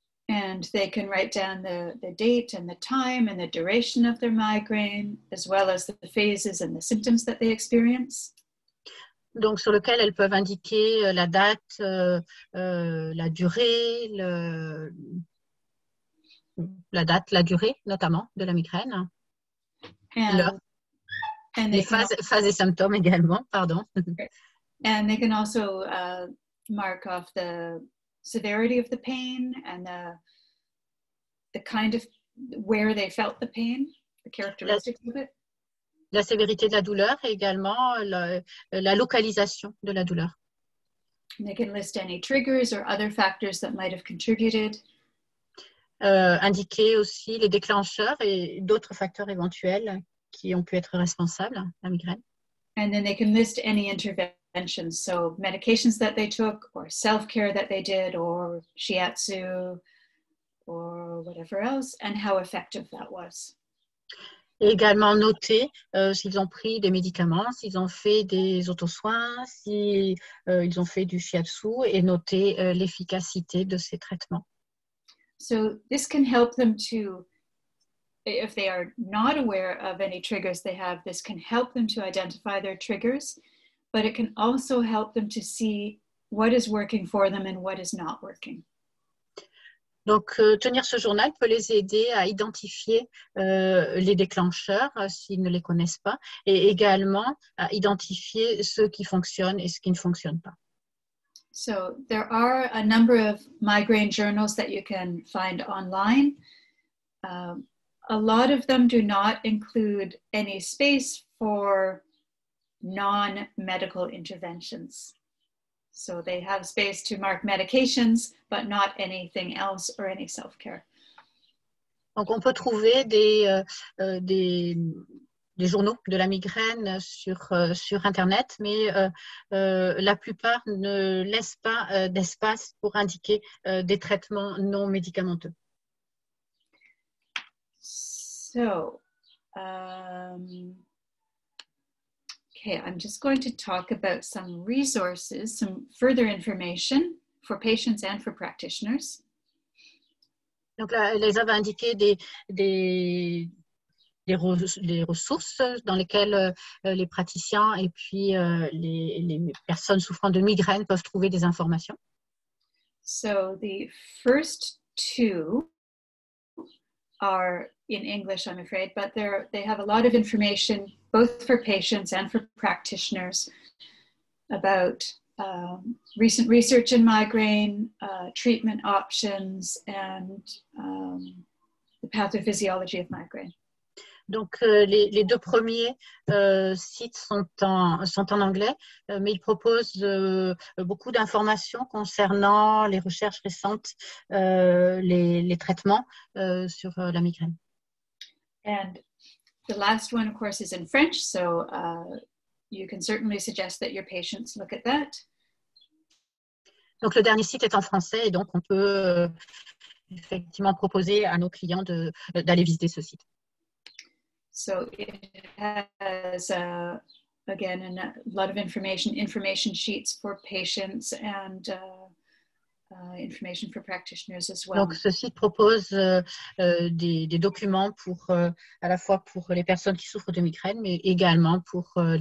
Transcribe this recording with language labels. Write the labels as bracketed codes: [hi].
[en] And they can write down the date and the time and the duration of their migraine, as well as the phases and the symptoms that they experience. [fr] Donc, sur lequel elles peuvent indiquer la date, la durée, la durée notamment de la migraine, l'heure, les phases et symptômes également, pardon. [en] And they can also mark off the severity of the pain and the kind of where they felt the pain, the characteristics of it. [fr] La sévérité de la douleur et également la localisation de la douleur. [en] And they can list any triggers or other factors that might have contributed. [fr] Indiquer aussi les déclencheurs et d'autres facteurs éventuels qui ont pu être responsables de la migraine. [en] And then they can list any interventions, so medications that they took or self-care that they did or shiatsu or whatever else, and how effective that was. [fr] Et également noter s'ils ont pris des médicaments, s'ils ont fait des autosoins, s'ils ont fait du shiatsu et noter l'efficacité de ces traitements. [en] So this can help them to, if they are not aware of any triggers they have, this can help them to identify their triggers, but it can also help them to see what is working for them and what is not working. [fr] Donc, tenir ce journal peut les aider à identifier les déclencheurs s'ils ne les connaissent pas et également à identifier ceux qui fonctionnent et ceux qui ne fonctionnent pas. [en] So there are a number of migraine journals that you can find online. A lot of them do not include any space for non-medical interventions. So they have space to mark medications, but not anything else or any self-care. [fr] Donc, on peut trouver des journaux de la migraine sur Internet, mais la plupart ne laissent pas d'espace pour indiquer des traitements non médicamenteux. [en] So, okay, I'm just going to talk about some resources, some further information for patients and for practitioners. [fr] Donc là, Leisa va indiquer des ressources dans lesquelles les praticiens et puis les personnes souffrant de migraine peuvent trouver des informations. [en] So the first two are in English, I'm afraid, but they have a lot of information both for patients and for practitioners about recent research in migraine, treatment options, and the pathophysiology of migraine. [fr] Donc, les deux premiers sites sont en anglais, mais ils proposent beaucoup d'informations concernant les recherches récentes, les traitements sur la migraine. [en] And the last one, of course, is in French, so you can certainly suggest that your patients look at that. [fr] Donc, le dernier site est en français et donc on peut effectivement proposer à nos clients d'aller visiter ce site. [en] So it has, again, a lot of information sheets for patients and information for practitioners as well. [fr] Donc, ce site propose des documents à la fois pour les personnes qui souffrent de migraine, mais également pour